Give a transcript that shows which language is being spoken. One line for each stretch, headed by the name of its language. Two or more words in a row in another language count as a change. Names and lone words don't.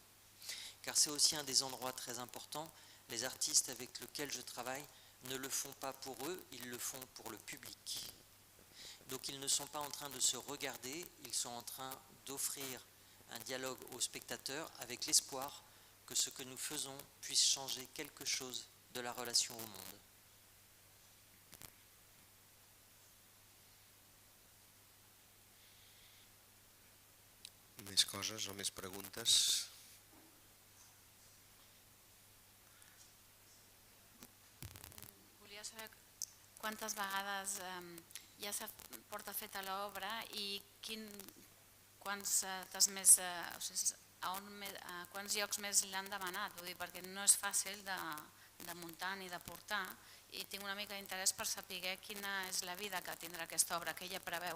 French: Car c'est aussi un des endroits très importants, les artistes avec lesquels je travaille ne le font pas pour eux, ils le font pour le public. Donc ils ne sont pas en train de se regarder, ils sont en train d'offrir un dialogue aux spectateurs avec l'espoir que ce que nous faisons puisse changer quelque chose de la relation au monde.
Catalan: Més coses o més preguntes? Volia saber quantes vegades ja s'ha porta feta l'obra i quants llocs més l'han demanat, vull dir, perquè no és fàcil de muntar ni de portar i tinc una mica d'interès per saber quina és la vida que tindrà aquesta obra, que ella preveu.